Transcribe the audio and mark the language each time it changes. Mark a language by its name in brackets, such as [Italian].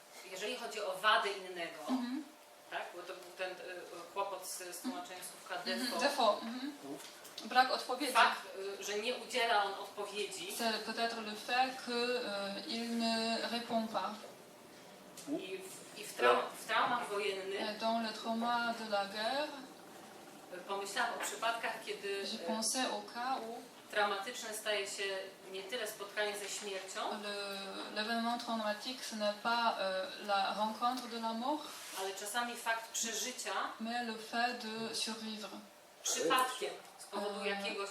[Polish] Jeżeli chodzi o wadę innego, tak, bo to był ten kłopot z tłumaczeniem słówka défaut. Défaut. Brak odpowiedzi. Fakt, że nie udziela on odpowiedzi [French] C'est peut-être le fait qu'il ne répond pas. [Polish] i I w traumach wojennych [French] Dans le trauma de la guerre, [Polish] pomyślałam o przypadkach, kiedy [French] j'ai pensé au cas où [Polish] traumatyczne staje się nie tyle spotkanie ze śmiercią, [French] l'événement traumatique, ce n'est pas la rencontre de la mort, [Polish] ale czasami fakt przeżycia [French] mais le fait de survivre. [Polish] przypadkiem z powodu jakiegoś